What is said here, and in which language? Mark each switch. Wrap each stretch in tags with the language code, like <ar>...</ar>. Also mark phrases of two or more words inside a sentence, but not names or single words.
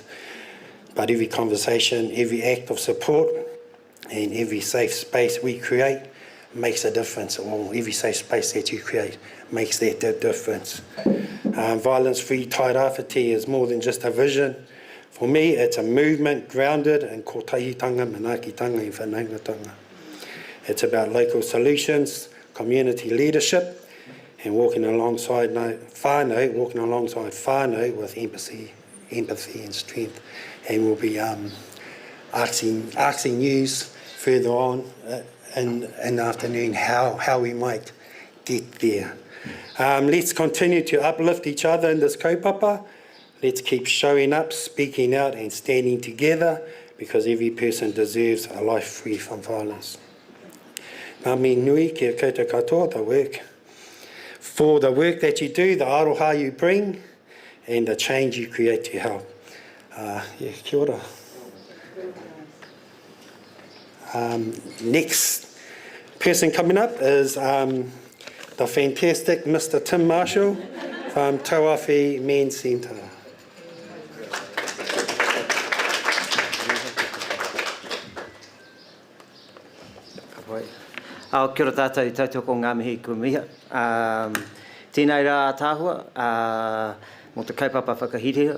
<en>But every conversation, every act of support and every safe space we create makes a difference, or every safe space that you create makes that difference. Violence-free Tairāwhiti is more than just a vision. For me, it's a movement grounded in kotahitanga, manaakitanga and whanaungatanga. It's about local solutions, community leadership, and walking alongside whānau with empathy and strength. And we'll be asking you further on in the afternoon how we might get there. Let's continue to uplift each other in this kaupapa. Let's keep showing up, speaking out and standing together, because every person deserves a life free from violence.</en> <mi>Ngā mi nui kia koutou katoa,</mi> <en>for the work that you do, the aroha you bring, and the change you create to help.</en> <mi>Kia ora.</mi> <en>Next person coming up is the fantastic Mr. Tim Marshall from Tairāwhiti Men's Centre.</en> <mi>Kia ora tātou I tautoko ngā mihi kumiha. Tēnei rā tāhua, mō te kaupapa whakahirihia.</mi>